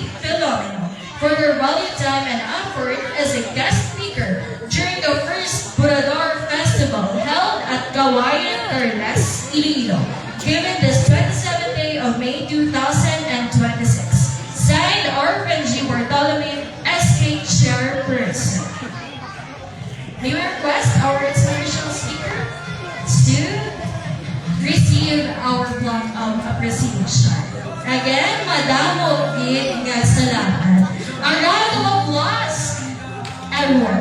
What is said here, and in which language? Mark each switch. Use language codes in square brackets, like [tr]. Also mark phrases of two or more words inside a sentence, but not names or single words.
[en] Filomeno for their valued time and effort as a guest speaker during the first Borador Festival held at Kawayan, Carles, Iloilo, given this 27th day of May 2026. Signed, Arben G. Bartolome, SK Chairperson. May we request our inspirational speaker to receive our plot of appreciation. Again, [hil] madamo gid nga salamat. [en] A round of applause, everyone.